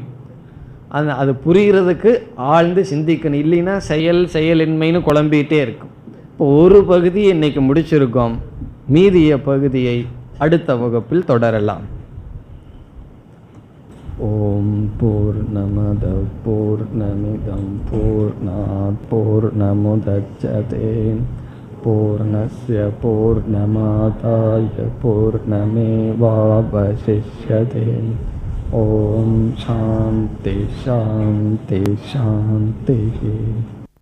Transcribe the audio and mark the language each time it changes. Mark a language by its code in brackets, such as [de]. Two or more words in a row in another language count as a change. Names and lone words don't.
[ta] அது புரிகிறதுக்கு ஆழ்ந்து சிந்திக்கணும். இல்லைன்னா செயலின்மைன்னு குழம்பிகிட்டே இருக்கும். இப்போ ஒரு பகுதியை இன்னைக்கு முடிச்சிருக்கோம், மீதிய பகுதியை அடுத்த வகுப்பில் தொடரலாம். [sa] ॐ पूर्णमदः पूर्णमिदं पूर्णात् पूर्णमुदच्यते पूर्णस्य पूर्णमादाय पूर्णमेवावशिष्यते. ॐ शान्तिः शान्तिः शान्तिः.